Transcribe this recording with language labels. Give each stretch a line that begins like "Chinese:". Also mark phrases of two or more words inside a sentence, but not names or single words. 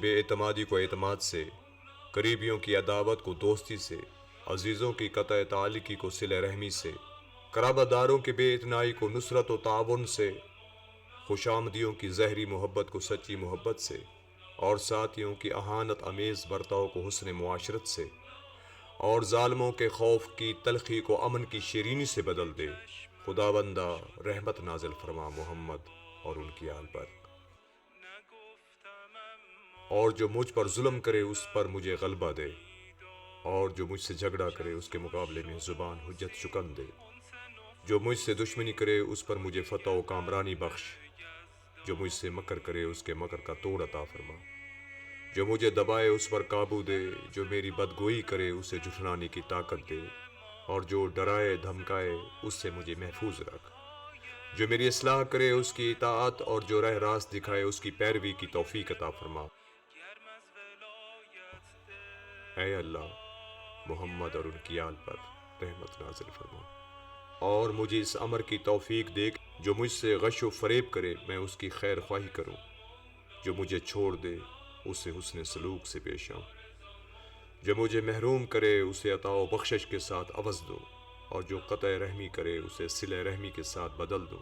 Urdu: بے اعتمادی کو اعتماد سے، قریبیوں کی عداوت کو دوستی سے، عزیزوں کی قطع تعلقی کو صلہ رحمی سے، قرابہ داروں کی بے اتنائی کو نصرت و تعاون سے، خوشامدیوں کی زہری محبت کو سچی محبت سے، اور ساتھیوں کی اہانت امیز برتاؤ کو حسن معاشرت سے، اور ظالموں کے خوف کی تلخی کو امن کی شیرینی سے بدل دے. خداوندہ رحمت نازل فرما محمد اور ان کی آل پر.
Persian: نگفتم اما
Urdu: اور جو مجھ پر ظلم کرے اس پر مجھے غلبہ دے، اور جو مجھ سے جھگڑا کرے اس کے مقابلے میں زبان حجت شکن دے. جو مجھ سے دشمنی کرے اس پر مجھے فتح و کامرانی بخش. جو مجھ سے مکر کرے اس کے مکر کا توڑ عطا فرما. جو مجھے دبائے اس پر قابو دے. جو میری بدگوئی کرے اسے جھٹلانے کی طاقت دے، اور جو ڈرائے دھمکائے اس سے مجھے محفوظ رکھ. جو میری اصلاح کرے اس کی اطاعت، اور جو راہ راست دکھائے اس کی پیروی کی توفیق عطا فرما.
Persian: گرم از ولایت ده،
Urdu: اے اللہ محمد اور ان کی آل پر رحمت نازل فرما، اور مجھے اس امر کی توفیق دے کہ جو مجھ سے غش و فریب کرے میں اس کی خیر خواہی کروں. جو مجھے چھوڑ دے اسے حسن سلوک سے پیش آؤں. جو مجھے محروم کرے اسے عطا و بخشش کے ساتھ عوض دو، اور جو قطع رحمی کرے اسے صلہ رحمی کے ساتھ بدل دو.